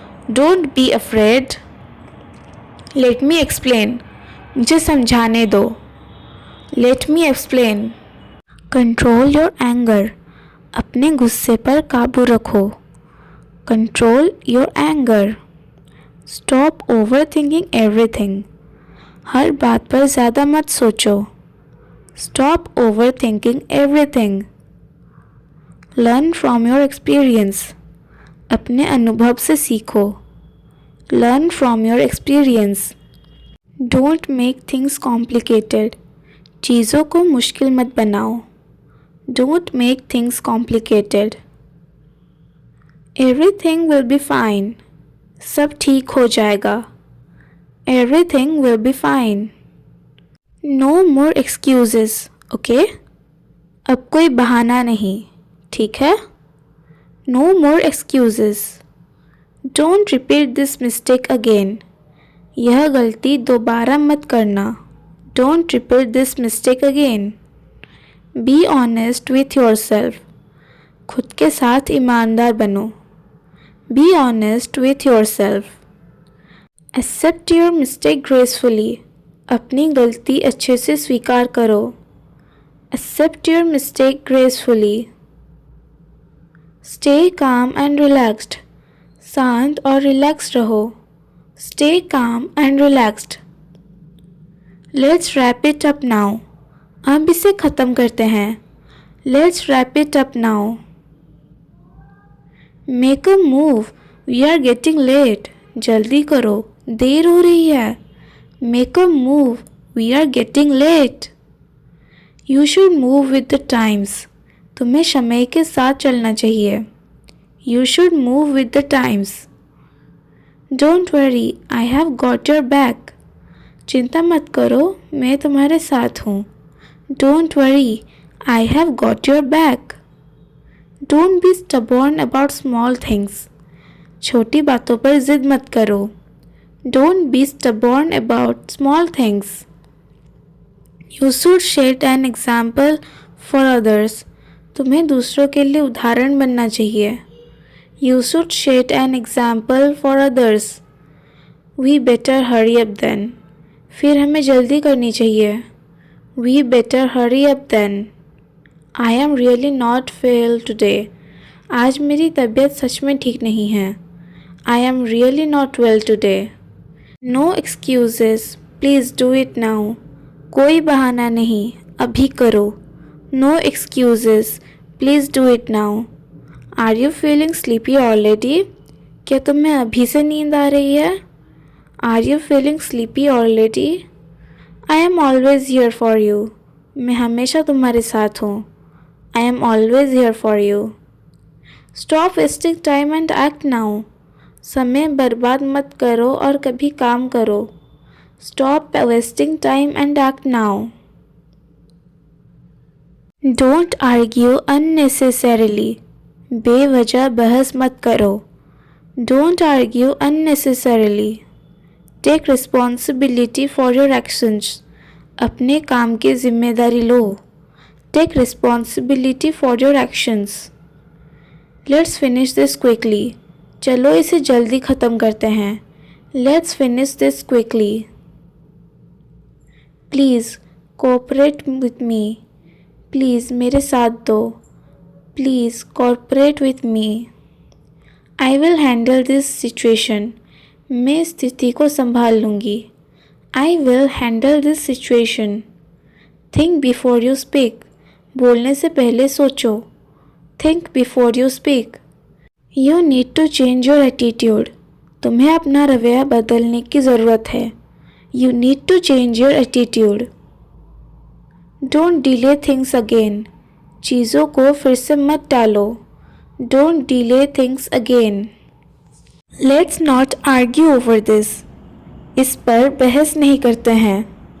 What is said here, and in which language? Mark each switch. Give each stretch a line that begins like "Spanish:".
English: Don't be afraid. Let me explain.
Hindi: मुझे समझाने दो.
English: Let me explain. Control your anger.
Hindi: अपने गुस्से पर काबू रखो.
English: Control your anger. Stop overthinking everything.
Hindi: हर बात पर ज़्यादा मत सोचो.
English: Stop overthinking everything. Learn from your experience.
Hindi: अपने अनुभव से सीखो.
English: Learn from your experience. Don't make things complicated.
Hindi: चीज़ों को मुश्किल मत बनाओ.
English: Don't make things complicated. Everything will be fine.
Hindi: सब ठीक हो जाएगा.
English: Everything will be fine. No more excuses. Okay?
Hindi: अब कोई बहाना नहीं. ठीक है?
English: No more excuses. Don't repeat this mistake again.
Hindi: यह गलती दोबारा मत करना.
English: Don't repeat this mistake again. Be honest with yourself.
Hindi: खुद के साथ ईमानदार बनो.
English: Be honest with yourself. Accept your mistake gracefully.
Hindi: अपनी गलती अच्छे से स्वीकार करो.
English: Accept your mistake gracefully. Stay calm and relaxed.
Hindi: शांत और रिलैक्स रहो.
English: Stay calm and relaxed. Let's wrap it up now.
Hindi: अब इसे ख़त्म करते हैं.
English: Let's wrap it up now. Make a move. We are getting late.
Hindi: जल्दी करो, देर हो रही है.
English: Make a move. We are getting late. You should move with the times.
Hindi: तुम्हें समय के साथ चलना चाहिए.
English: You should move with the times. Don't worry, I have got your back.
Hindi: चिंता मत करो, मैं तुम्हारे साथ हूँ.
English: Don't worry, I have got your back. Don't be stubborn about small things.
Hindi: छोटी बातों पर जिद मत करो.
English: Don't be stubborn about small things. You should set an example for others.
Hindi: तुम्हें दूसरों के लिए उदाहरण बनना चाहिए.
English: You should set an example for others. We better hurry up then.
Hindi: फिर हमें जल्दी करनी चाहिए.
English: We better hurry up then. I am really not well today.
Hindi: आज मेरी तबीयत सच में ठीक नहीं है.
English: I am really not well today. No excuses. Please do it now.
Hindi: कोई बहाना नहीं, अभी करो.
English: No excuses. Please do it now. Are you feeling sleepy already?
Hindi: क्या तुम्हें अभी से नींद आ रही है?
English: Are you feeling sleepy already? I am always here for you.
Hindi: मैं हमेशा तुम्हारे साथ हूँ.
English: I am always here for you. Stop wasting time and act now.
Hindi: समय बर्बाद मत करो और कभी काम करो.
English: Stop wasting time and act now. Don't argue unnecessarily.
Hindi: बेवजह बहस मत करो.
English: Don't argue unnecessarily. Take responsibility for your actions.
Hindi: अपने काम की जिम्मेदारी लो.
English: Take responsibility for your actions. Let's finish this quickly.
Hindi: चलो इसे जल्दी ख़त्म करते हैं.
English: Let's finish this quickly. Please cooperate with me.
Hindi: Please मेरे साथ दो.
English: Please cooperate with me. I will handle this situation.
Hindi: मैं स्थिति को संभाल लूँगी.
English: I will handle this situation. Think before you speak.
Hindi: बोलने से पहले सोचो.
English: Think before you speak. You need to change your attitude.
Hindi: तुम्हें अपना रवैया बदलने की ज़रूरत है.
English: You need to change your attitude. Don't delay things again.
Hindi: चीज़ों को फिर से मत टालो.
English: Don't delay things again. Let's not argue over this.
Hindi: इस पर बहस नहीं करते हैं.